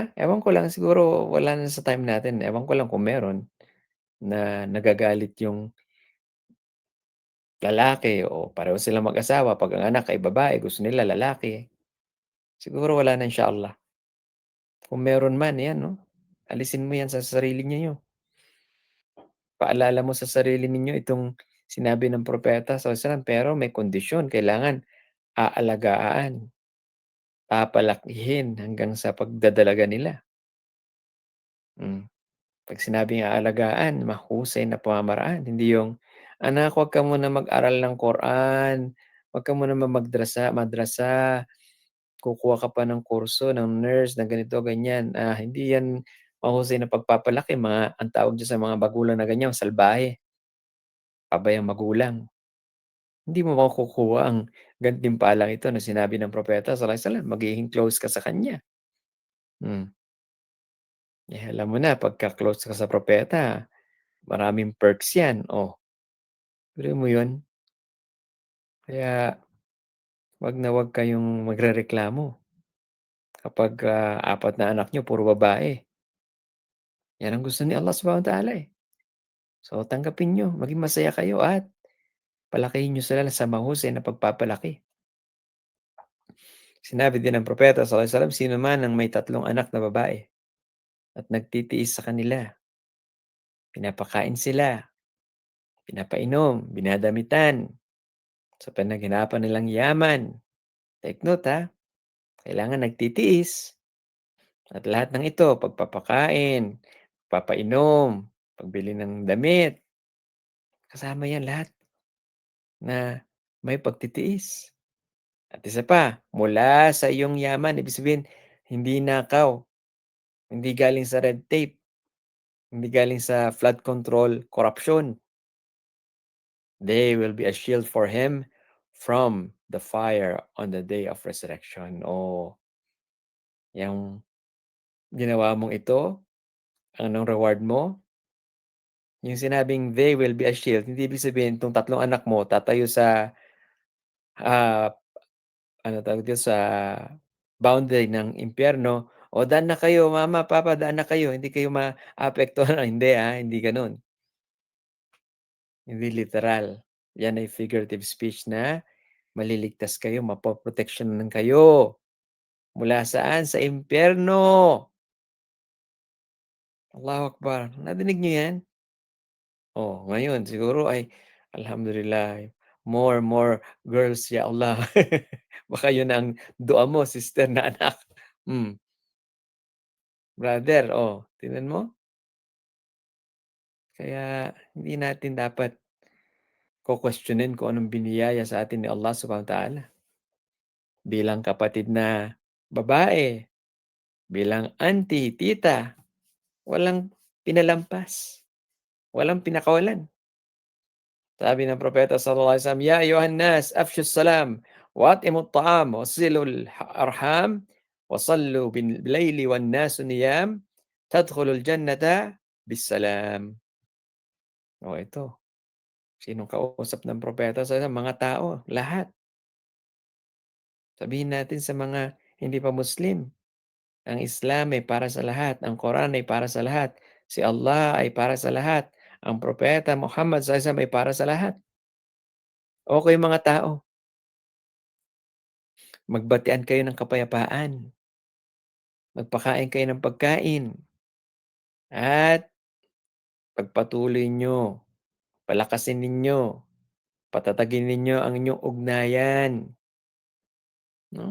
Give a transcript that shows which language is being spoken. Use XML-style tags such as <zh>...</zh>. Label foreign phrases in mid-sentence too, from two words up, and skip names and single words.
<tl>Ewan ko lang, siguro wala na sa time natin, ewan ko lang kung meron na nagagalit yung lalaki o pareho silang mag-asawa 'pag ang anak ay babae, gusto nila lalaki. Siguro wala na,</tl> <ar>إن شاء الله.</ar> <tl>Kung meron man, 'yan 'no, alisin mo 'yan sa sarili ninyo. Paalala mo sa sarili ninyo itong sinabi ng propeta</tl> <ar>صلى الله عليه وسلم,</ar> <tl>pero may kondisyon, kailangan aalagaan, papalakihin hanggang sa pagdadalaga nila. Hmm, 'Pag sinabing aalagaan, mahusay na pamamaraan, hindi yung, "Anak, huwag ka muna mag-aral ng Quran, huwag ka muna madrasa, kukuha ka pa ng kurso ng nurse na ganito, ganyan." Hindi 'yan mahusay na pagpapalaki, ang tawag diyan sa mga magulang na ganyan, salbahe, pabayang magulang. Hindi mo makukuha ang gantimpalang ito na sinabi ng propeta</tl> <ar>صلى الله عليه وسلم,</ar> <tl>magiging close ka sa kanya. Hmm, Alam mo na pagka-close ka sa propeta, maraming perks 'yan, biruin mo 'yun. Kaya 'wag na 'wag kayong magrereklamo kapag, 4 na anak niyo puro babae. 'Yan ang gusto ni Allah</tl> <ar>سبحانه وتعالى,</ar> <tl>eh. So, tanggapin niyo, maging masaya kayo at palakihin niyo sila sa mahusay na pagpapalaki. Sinabi din ng propeta</tl> <ar>صلى الله عليه وسلم,</ar> <tl>sino man ang may 3 anak na babae at nagtitiis sa kanila, pinapakain sila, pinapainom, binadamitan sa pinaghirapan nilang yaman.</tl> <en>Take note,</en> <tl>kailangan nagtitiis at lahat ng ito, pagpapakain, pagpapainom, pagbili ng damit, kasama 'yan lahat na may pagtitiis. At isa pa, mula sa iyong yaman, ibig sabihin hindi nakaw, hindi galing sa</tl> <en>red tape,</en> <tl>hindi galing sa</tl> <en>flood control,</en> <tl>corruption.</tl> <en>They will be a shield for him from the fire on the day of resurrection.</en> <tl>Yang ginawa mong ito, anong reward mo? Yung sinabing,</tl> <en>"They will be a shield,"</en> <tl>hindi ibig sabihin itong tatlong anak mo tatayo sa, ah, ano tawag dito, sa boundary ng impyerno, "O daan na kayo, mama, papa, daan na kayo, hindi kayo maapektuhan." Hindi, hindi gano'n. Hindi literal. Yan ay figurative speech na maliligtas kayo, mapoproteksyonan kayo. Mula saan? Sa impyerno.</tl> <ar>الله أكبر.</ar> <tl>Nadinig niyo 'yan? Oh, ngayon siguro ay alhamdulillah,</tl> <en>more girls</en> <ar>يا الله.</ar> <tl>Baka yun ang dua mo sister na anak. Hmm, brother, oh, tingnan mo? Kaya hindi natin dapat ko-questionin kung anong biniyaya sa atin ni Allah</tl> <ar>سبحانه وتعالى.</ar> <tl>Bilang kapatid na babae, bilang auntie, tita, walang pinalampas, walang pinakawalan. Sabi ng propeta</tl> <ar>صلى الله عليه وسلم يا أيها الناس أفشوا السلام وأطعموا الطعام وصلوا الأرحام وصلوا بالليل والناس نيام تدخلوا الجنة بسلام."</ar> <tl>Oh, ito, sinong kausap ng propeta sa mga tao, lahat. Sabihin natin sa mga hindi pa Muslim, ang Islam ay para sa lahat, ang Quran ay para sa lahat, si Allah ay para sa lahat, ang propeta Muhammad</tl> <ar>صلى الله عليه وسلم</ar> <tl>ay para sa lahat. O kayong mga tao, magbatian kayo ng kapayapaan. Magpakain kayo ng pagkain at pagpatuloy niyo, palakasin ninyo, patatagin ninyo ang inyong ugnayan, 'no?</tl>